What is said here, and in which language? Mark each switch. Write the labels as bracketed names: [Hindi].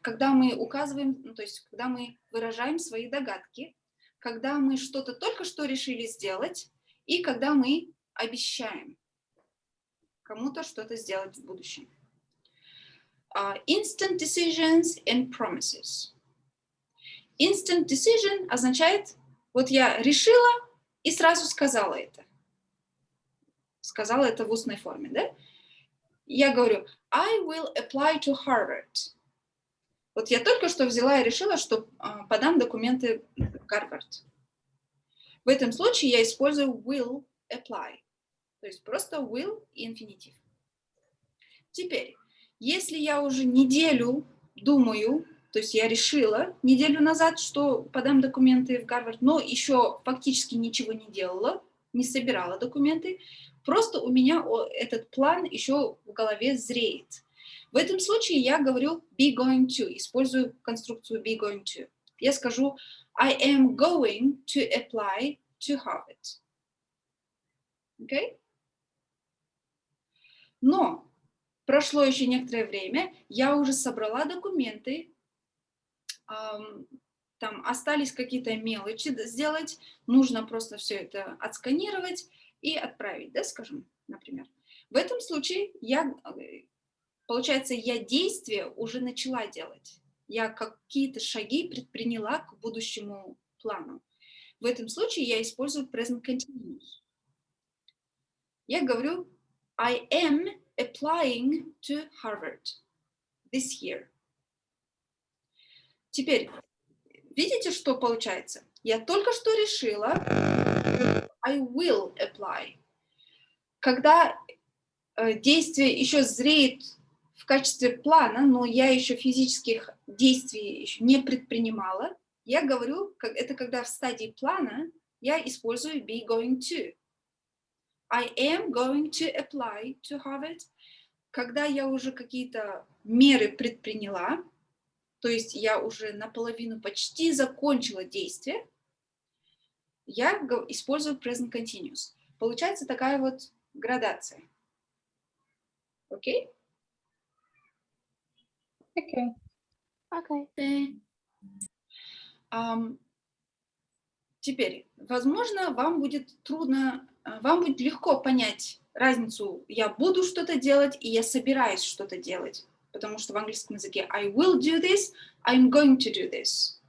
[Russian] Когда мы указываем, то есть когда мы выражаем свои догадки, когда мы что-то только что решили сделать, и когда мы обещаем кому-то что-то сделать в будущем. [English] Instant decisions and promises. [Russian] Instant decision означает, вот я решила и сразу сказала это. Сказала это в устной форме, да? Я говорю, [English] I will apply to Harvard. [Russian] Вот я только что взяла и решила, что подам документы в Гарвард. В этом случае я использую will apply. То есть просто will и инфинитив. Теперь, если я уже неделю думаю, то есть я решила неделю назад, что подам документы в Гарвард, но еще фактически ничего не делала, не собирала документы, просто у меня этот план еще в голове зреет. В этом случае я говорю be going to, использую конструкцию be going to. Я скажу [English] I am going to apply to Harvard. Okay? [Russian] Но прошло еще некоторое время, я уже собрала документы, там остались какие-то мелочи сделать, нужно просто все это отсканировать и отправить, да, скажем, например. В этом случае получается, я действие уже начала делать. Я какие-то шаги предприняла к будущему плану. В этом случае я использую present continuous. Я говорю [English] I am applying to Harvard this year. [Russian] Теперь, видите, что получается? Я только что решила [English] I will apply. [Russian] Когда действие еще зреет в качестве плана, но я еще физических действий еще не предпринимала, я говорю, это когда в стадии плана я использую be going to. [English] I am going to apply to Harvard. [Russian] Когда я уже какие-то меры предприняла, то есть я уже наполовину почти закончила действие, я использую present continuous. Получается такая вот градация. Окей? [English] Okay. Okay. [Russian] Теперь, возможно, вам будет легко понять разницу «я буду что-то делать» и «я собираюсь что-то делать». Потому что в английском языке [English] I will do this, I'm going to do this.